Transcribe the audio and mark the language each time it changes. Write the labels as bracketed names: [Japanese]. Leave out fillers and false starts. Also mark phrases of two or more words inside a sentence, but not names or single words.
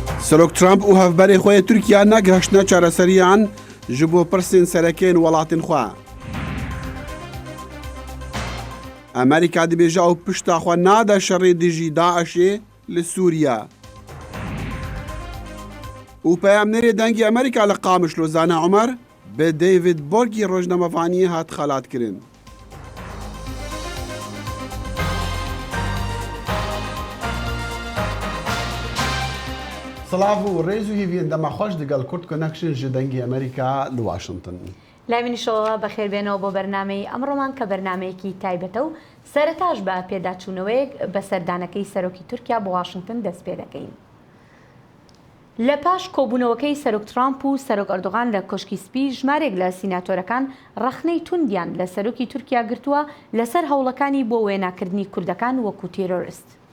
[Kurdish] سەرۆک ترامپ و هەفبەرێ خۆی تورکیا نەگەهشتنە چارەسەریان ji bo pirsên serekên welatên xwe. Amerîka dibêje ew pişta xwe nade şerê dijî Daişê li Sûriya. û peyamnêrê dengê Amerîka li Qamişlozane Umer bi David Borgî rojnamevaniyê hat xelatkirin. Silav û rêz û hîviyên dema xweş digal Kurd Connection ji dengê Amerîka li Washington. [Central Kurdish] لاوینیشەوە بەخێربێنەوە بۆ بەرنامەی ئەمڕۆمان کە بەرنمەیەکی تایبەتە و سەرەتاش بە پێداچوونەوەیەک بە سەردانەکەی سەرۆکی تورکیا بۆ واشنگتن دەست پێ دەکەین. لە پاش کۆبوونەوەکەی سەرۆک ترامپ و سەرۆک ئەردۆغان لە کۆشکی سپی ژمارێک لە سیناتۆرەکان ڕەخنەی توندیان لە سەرۆکی تورکیا گرتووە لەسەر هەوڵەکانی بۆ وێناکردنی کوردەکان وەکو تێرۆریست.